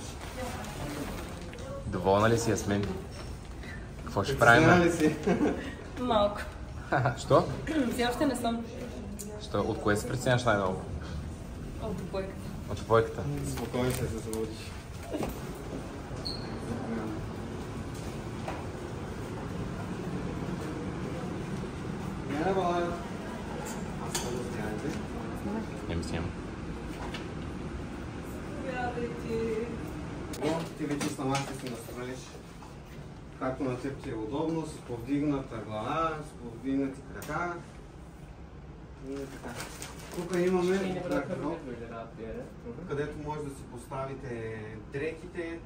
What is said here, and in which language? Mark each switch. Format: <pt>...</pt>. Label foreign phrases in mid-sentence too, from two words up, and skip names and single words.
<bg>Доволна ли си, Ясмин? Какво ще правим? Притеснява ли си? Малко. Що? Все още не съм Що? От кое се притесняваш най-много? от двойката. От двойката. Спокойно се забудиш.</bg> <tr>Merhabalar. Hastamız geldi.</tr> <bg>Не ми снимам. Но ти вече сама ще се настроиш както на теб ти е удобно, с повдигната глава, с повдигнати крака. И така. Тук имаме гардероб, където може да си поставите дрехите.</bg>